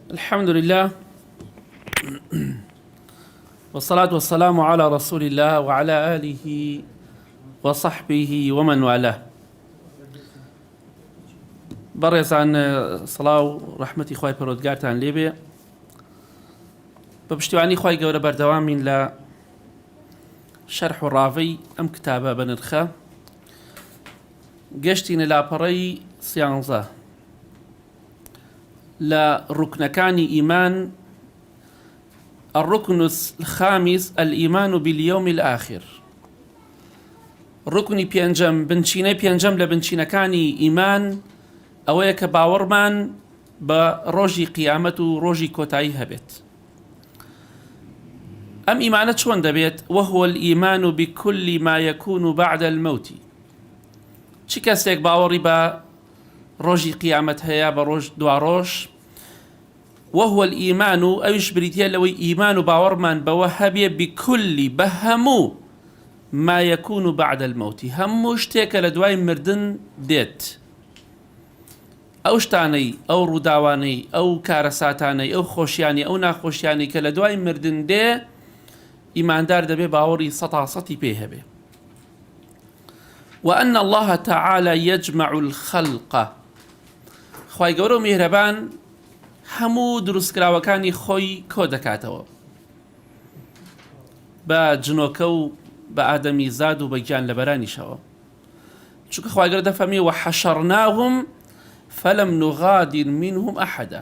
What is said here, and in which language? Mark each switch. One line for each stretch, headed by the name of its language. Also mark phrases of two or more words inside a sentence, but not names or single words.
Arabic: الحمد لله والصلاة والسلام على رسول الله وعلى آله وصحبه ومن والاه.
Central Kurdish: بەڕێزان سڵاو و ڕەحمەتی خوای پەروەردگارتان لێبێ. بە پشتیوانی خوای گەورە بەردەوامین لە شەرح و ڕاوەی ئەم کتابە بە نرخە. گەشتینە لاپەڕەی 11 لە ڕوکنەکانی ئیمان.
Arabic: الركن الخامس الإيمان باليوم الآخر.
Central Kurdish: ڕوکنی پێنجەم بنچینەی پێنجەم لە بنچینەکانی ئیمان ئەوەیە کە باوەڕمان بە ڕۆژی قیامەت و ڕۆژی کۆتایی هەبێت. ئەم ئیمانە چۆن دەبێت؟
Arabic: وهو الإيمان بكل ما يكون بعد الموت.
Central Kurdish: چی کەسێک باوەڕی بە ڕۆژی قیامەت هەیە، بە ڕۆژ دواڕۆژ؟
Arabic: وهو الإيمان
Central Kurdish: ئەویش بریتە لەوەی ئیمان و باوەڕمان بەوە هەبێ بكل بە هەموو
Arabic: ما يكون بعد الموت،
Central Kurdish: هەموو شتێکە لە دوای مردن دێت. ئەو شتانەی، ئەو ڕووداوانەی، ئەو کارەساتانەی، ئەو خۆشیانی، ئەو ناخۆشیانی کە لە دوای مردن دێ، ئیماندار دەبێ باوەڕی 100% پێ هەبێ.
Arabic: وأن الله تعالى يجمع الخلق.
Central Kurdish: خوای گەورە و میهرەبان هەموو دروستکراوەکانی خۆی کۆ دەکاتەوە بە جنۆکە و بە ئادەمی زاد و بە گیان لەبەرانیشەوە. چونکە خوای گەورە دەفەرمێ
Arabic: وحەشەرناهم فەلەم نوغادر منهم ئەحەدا.